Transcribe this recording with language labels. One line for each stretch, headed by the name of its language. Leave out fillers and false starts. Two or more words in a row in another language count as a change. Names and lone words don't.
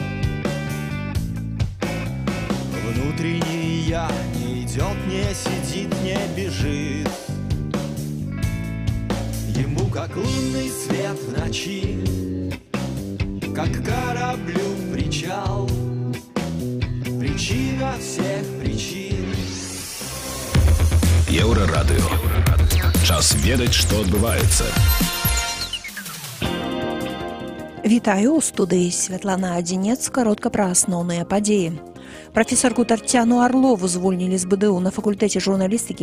Russian: Внутренний я не идет, не сидит, не бежит. Ему как лунный свет в ночи, как кораблю причал, причина всех причин.
Belarusian: Еўрарадыё. Час ведаць, што адбываецца. Вітаю, у студыі Святлана Адзінец, каротка пра асноўныя падзеі. Прафесарку Таццяну Арлову звольнілі з БДУ на факультэце журналістыкі.